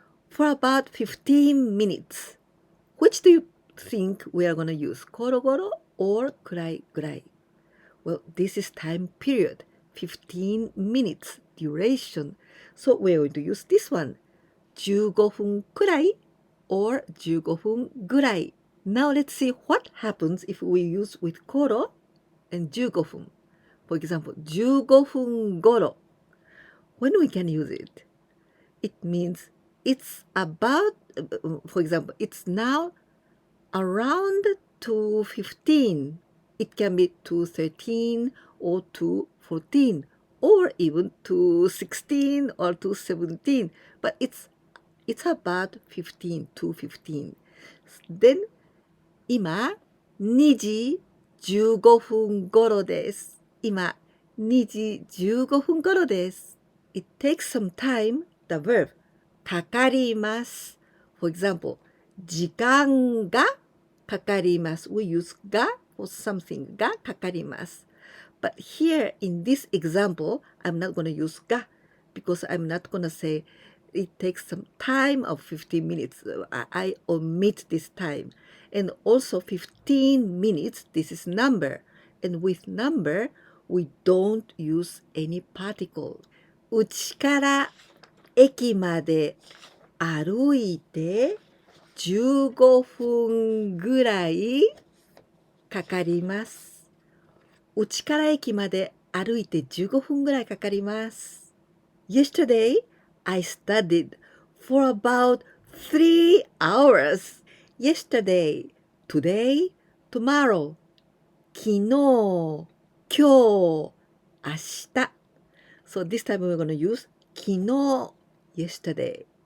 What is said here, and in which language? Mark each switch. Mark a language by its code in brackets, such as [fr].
[en] For about 15 minutes. Which do you think we are going to use? Koro goro or kurai gurai? Well, this is time period. 15 minutes duration. So we're going to use this one. [ja] 15分くらい or 15分ぐらい. [en] Now let's see what happens if we use with koro and 15分. For example, 15分ごろ. When we can use it? It means it's about, for example, it's now around 2:15. It can be 2:13 or 2:14 or even 2:16 or 2:17. But it's about 2:15. [ja] Then, 今、2時15分ごろです。今、2時15分ごろです。 [en] It takes some time, the verb, かかります。 For example, [ja] 時間がかかります。 [en] We use が for something がかかります。 But here in this example, I'm not going to use が because I'm not going to say it takes some time of 15 minutes. I omit this time. And also 15 minutes, this is number. And with number, we don't use any particle. [ja] うちから駅まで歩いて15分ぐらいかかります。うちから駅まで歩いて15分ぐらいかかります。 [en] Yesterday, I studied for about 3 hours. Yesterday, today, tomorrow. [ja] 昨日、今日、明日。 [en] So this time we're going to use 昨日 yesterday.